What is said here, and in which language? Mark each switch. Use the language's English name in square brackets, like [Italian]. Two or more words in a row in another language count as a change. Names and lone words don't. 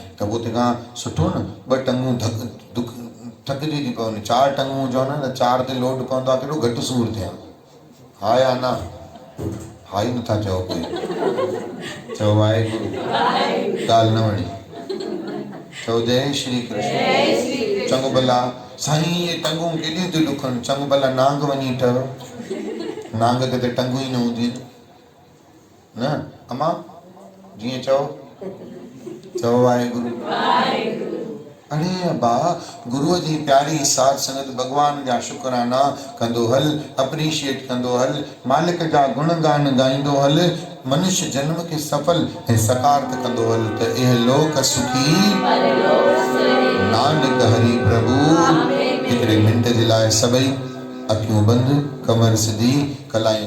[Sindhi] त पोइ तंहिंखां सुठो न 2 टंगूं थकिजी थी पवनि, 4 टंगूं हुजनि न, 4 ते लोड पवंदो आहे, केॾो घटि सूर थिया। हा या न? हा ई नथा चओ कोई। चओ वाहेगुरु। ॻाल्हि न वणी। चओ जय श्री कृष्ण। चङो भला साईं, इहे टंगूं केॾियूं थियूं ॾुखनि? चङो भला नांग वञी ठहियो, नांग खे त टंगूं ई न हूंदियूं आहिनि न। अमा जीअं चओ, चओ वाहेगुरु। अरे अबा, गुरुअ जी प्यारी साध संगत भॻवान जा शुकराना कंदो हल, अप्रीशिएट कंदो हल, मालिक जा गुणगान गाईंदो हल, मनुष्य जन्म खे सफल ऐं सकारत कंदो हल, त [Punjabi] ਇਹ ਲੋਕ ਸੁਖੀ ਨਾਨਕ ਹਰਿ ਪ੍ਰਭੁ। [Sindhi] हिकिड़े मिंट जे लाइ सभई अखियूं बंदि, कमर सिधी, कलायूं